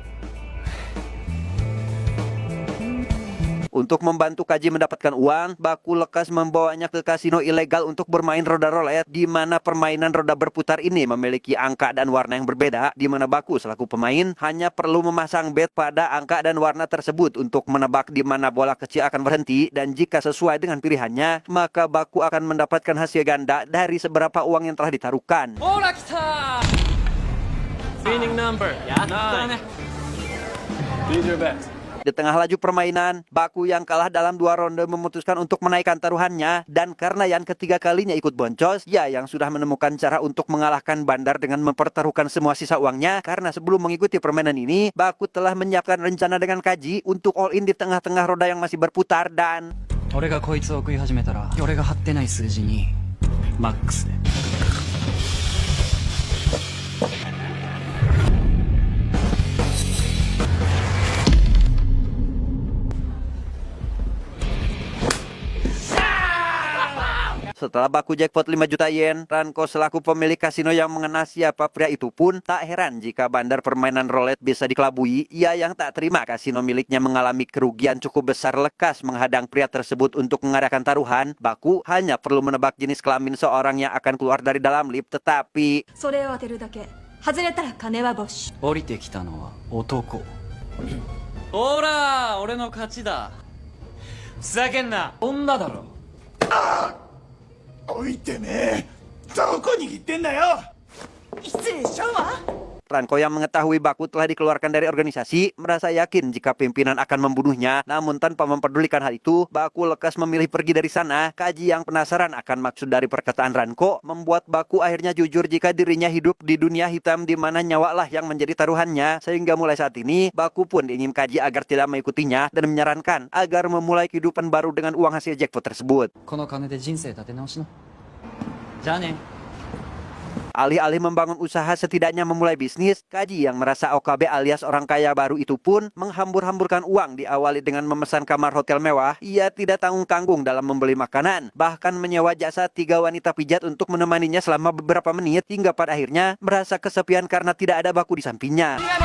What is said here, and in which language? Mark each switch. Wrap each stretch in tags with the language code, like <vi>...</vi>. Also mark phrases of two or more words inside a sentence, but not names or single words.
<id>Untuk membantu Kaji mendapatkan uang, Baku lekas membawanya ke kasino ilegal untuk bermain roda roulette, di mana permainan roda berputar ini memiliki angka dan warna yang berbeda, di mana Baku selaku pemain hanya perlu memasang bet pada angka dan warna tersebut untuk menebak di mana bola kecil akan berhenti, dan jika sesuai dengan pilihannya, maka Baku akan mendapatkan hasil ganda dari seberapa uang yang telah ditaruhkan.</id> <ja>おら、来た.</ja> <en>Winning number.</en> <ja>やったね.</ja> <en>Lead your bet.</en> <id>Di tengah laju permainan, Baku yang kalah dalam 2 ronde memutuskan untuk menaikkan taruhannya, dan karena yang ketiga kalinya ikut boncos, ia yang sudah menemukan cara untuk mengalahkan Bandar dengan mempertaruhkan semua sisa uangnya. Karena sebelum mengikuti permainan ini, Baku telah menyiapkan rencana dengan Kaji untuk</id> <en>all in</en> <id>di tengah-tengah roda yang masih berputar dan</id> <ja>俺がこいつを食い始めたら、俺が張ってない数字にマックスで。</ja> <id>Setelah Baku jackpot 5 juta yen, Ranko selaku pemilik kasino yang mengenal siapa pria itu pun tak heran jika bandar permainan roulette bisa dikelabui. Ia yang tak terima kasino miliknya mengalami kerugian cukup besar lekas menghadang pria tersebut untuk mengadakan taruhan. Baku hanya perlu menebak jenis kelamin seorang yang akan keluar dari dalam lift, tetapi</id> <ja>それを当てるだけ。外れたら金は没収。降りてきたのは男。ほら、俺の勝ちだ。ふざけんな。女だろ。おいてめえ、どこ握ってんだよ。失礼しちゃうわ。</ja> <id>Ranko yang mengetahui Baku telah dikeluarkan dari organisasi merasa yakin jika pimpinan akan membunuhnya. Namun tanpa mempedulikan hal itu, Baku lekas memilih pergi dari sana. Kaji yang penasaran akan maksud dari perkataan Ranko membuat Baku akhirnya jujur jika dirinya hidup di dunia hitam di mana nyawalah yang menjadi taruhannya. Sehingga mulai saat ini, Baku pun ingin Kaji agar tidak mengikutinya dan menyarankan agar memulai kehidupan baru dengan uang hasil jackpot tersebut.</id> <ja>この金で人生立て直しな。じゃあね。</ja> <id>Alih-alih membangun usaha setidaknya memulai bisnis, Kaji yang merasa OKB alias orang kaya baru itu pun menghambur-hamburkan uang diawali dengan memesan kamar hotel mewah. Ia tidak tanggung-tanggung dalam membeli makanan, bahkan menyewa jasa 3 wanita pijat untuk menemaninya selama beberapa menit hingga pada akhirnya merasa kesepian karena tidak ada Baku di sampingnya.</id>